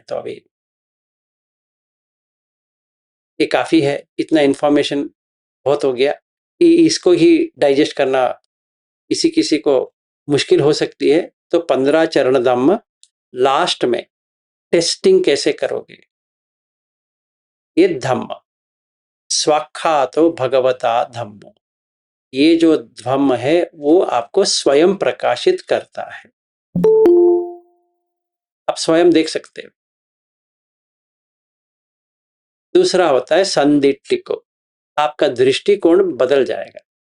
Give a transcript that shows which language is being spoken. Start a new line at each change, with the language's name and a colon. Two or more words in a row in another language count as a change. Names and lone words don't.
Hindi: तो अभी ये काफ़ी है, इतना इन्फॉर्मेशन बहुत हो गया कि इसको ही डाइजेस्ट करना किसी किसी को मुश्किल हो सकती है। तो 15 चरण धम्म लास्ट में टेस्टिंग कैसे करोगे।
Pali: ये धम्म स्वाख्यातो भगवता धम्म,
Hindi: ये जो धम्म है वो आपको स्वयं प्रकाशित करता है। आप स्वयं देख सकते हो। दूसरा होता है संदिट्टिको, आपका दृष्टिकोण बदल जाएगा।